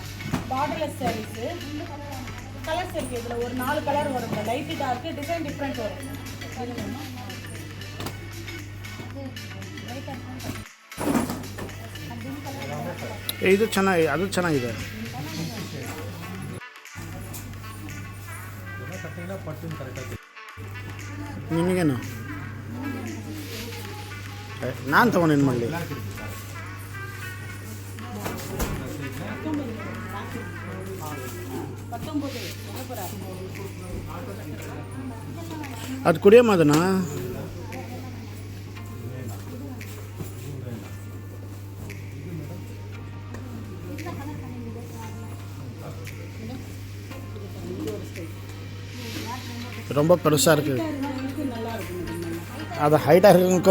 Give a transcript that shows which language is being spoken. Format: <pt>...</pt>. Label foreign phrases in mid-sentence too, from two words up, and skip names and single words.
<en>borderless sarees colours இருக்குது.</en> <ta>இதில் ஒரு 4 கலர் வரும்.</ta> <en>light dark design different</en> <ta>வரும்.</ta> <kn>ಇದು ಚೆನ್ನಾಗಿ ಅದು ಚೆನ್ನಾಗಿದೆ. ಕಟ್ಟಿಂಗ್ ಪಟ್ಟು ಕರೆಕ್ಟಾಗಿ ನಿಮಗೇನು ನಾನು ತೊಗೊಂಡೇನು ಮಾಡಲಿ. ಅದು ಕುಡಿಯಮ್ಮ ಅದನ್ನು.</kn> <ta>ரொம்ப பெருசாக இருக்குது. அது ஹைட்டாக இருக்குங்க.</ta>